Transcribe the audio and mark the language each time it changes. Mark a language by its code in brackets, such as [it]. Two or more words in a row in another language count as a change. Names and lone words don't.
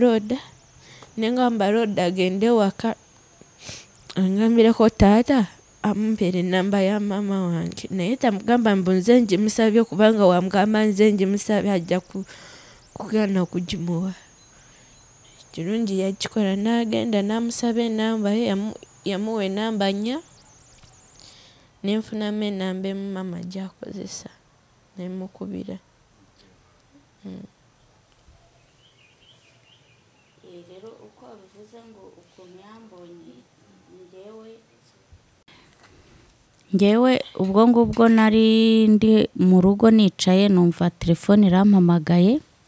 [lg] Roda nengamba Roda agende waka angambireko taata amumpere enamba ya mama wange naye tamugamba mbu nze ngimusabye kubanga wamugamba nze ngimusabye ajja kugana okugimuwa kirungi yakikola n'agenda n'amusaba enamba ye yamuwa enamba 4 nenfunamu enamba emu mama gy'akozesa nemukubira [rw] rero uko abivuze ngo ukuntu yambonye ngewe ubwo ngubwo nari ndi mu rugo nicaye numva telefone irampamagaye